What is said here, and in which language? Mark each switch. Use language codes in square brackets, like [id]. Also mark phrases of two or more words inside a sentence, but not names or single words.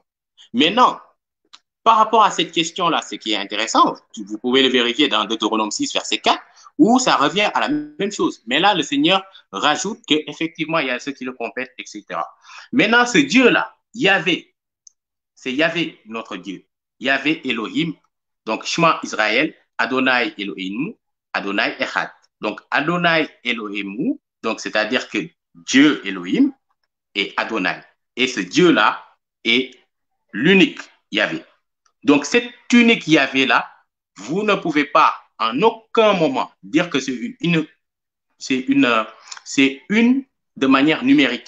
[fr] Maintenant, par rapport à cette question-là, ce qui est intéressant, vous pouvez le vérifier dans Deutéronome 6, verset 4, où ça revient à la même chose. Mais là, le Seigneur rajoute qu'effectivement, il y a ceux qui le complètent, etc. Maintenant, ce Dieu-là, Yahvé, c'est Yahvé, notre Dieu. [he] יהוה אלהים, donc שמע ישראל, אדני אלהים, אדני אחד. Donc, אדני אלהים, [fr] donc c'est-à-dire que Dieu Elohim est Adonai. Et ce Dieu-là est l'unique Yahvé. Donc, cet unique Yahvé-là, vous ne pouvez pas en aucun moment dire que c'est une de manière numérique.